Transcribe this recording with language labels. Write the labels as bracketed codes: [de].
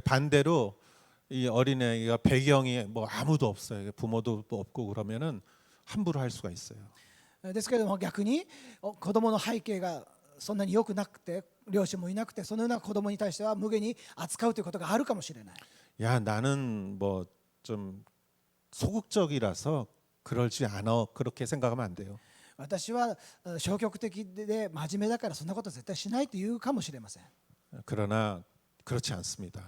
[ko] 근데 반대로 이 어린애가 배경이 뭐 아무도 없어요. 부모도 없고 그러면은 함부로 할 수가 있어요. [ja] ですけれども逆に子供の背景がそんなに良くなくて、両親もいなくて、そのような子供に対しては無下に扱うということがあるかもしれない。 [ko] 야 나는 뭐 좀 소극적이라서 그러지 않아 그렇게 생각하면 안 돼요. [ja] 私は消極的で真面目だからそんなこと絶対しないというかもしれません。 [ko] 그러나 그렇지 않습니다.